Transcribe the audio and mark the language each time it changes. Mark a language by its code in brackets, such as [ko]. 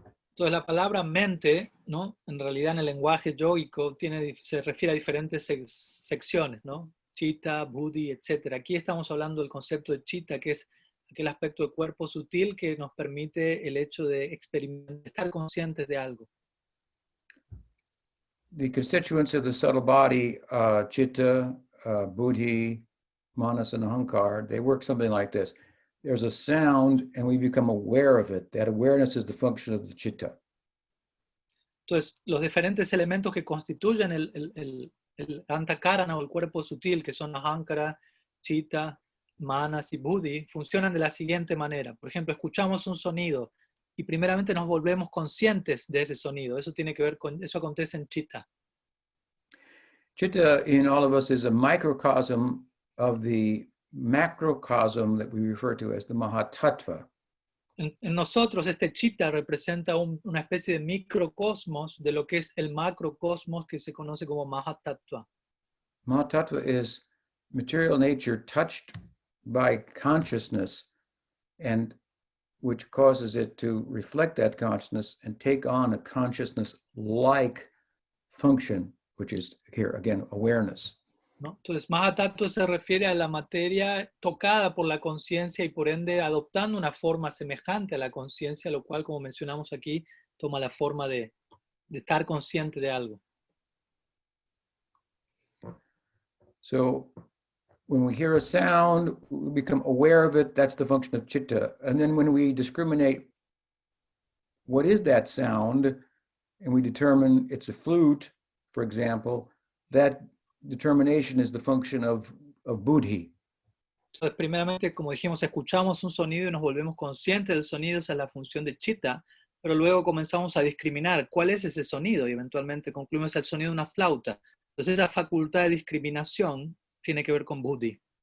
[es] Entonces la palabra mente, ¿no? En realidad en el lenguaje yógico se refiere a diferentes secciones, ¿no? Chitta, buddhi, etc. Aquí estamos hablando del concepto de chitta, que es aquel aspecto de cuerpo sutil que nos permite el hecho de experimentar, estar conscientes de algo. [en] The constituents of the subtle body, chitta, buddhi, manas, and ahankar, they work something like this. There's a sound and we become aware of it. That awareness is the function of the chitta. [es] Entonces, los diferentes elementos que constituyen el antakarana o el cuerpo sutil, que son ahankara, chitta, manas y buddhi, funcionan de la siguiente manera. Por ejemplo, escuchamos un sonido y primeramente nos volvemos conscientes de ese sonido. Eso tiene que ver con, eso acontece en chitta. [en] Chitta in all of us is a microcosm of the macrocosm that we refer to as the Mahatattva. [es] En nosotros este chitta representa una especie de microcosmos de lo que es el macrocosmos que se conoce como Mahatattva. [en] Mahatattva is material nature touched by consciousness, and which causes it to reflect that consciousness and take on a consciousness-like function which is here again awareness. [es] ¿No? Entonces, Mahatattva se refiere a la materia tocada por la conciencia y por ende adoptando una forma semejante a la conciencia, lo cual, como mencionamos aquí, toma la forma de estar consciente de algo. [en] So when we hear a sound, we become aware of it. That's the function of chitta. And then when we discriminate what is that sound, and we determine it's a flute, for example, that determination is the function of buddhi. [es] Entonces, primeramente, como dijimos, escuchamos un sonido y nos volvemos conscientes del sonido, esa es la función de chitta, pero luego comenzamos a discriminar cuál es ese sonido y eventualmente concluimos el sonido de una flauta. Entonces, esa facultad de discriminación tiene que ver con buddhi.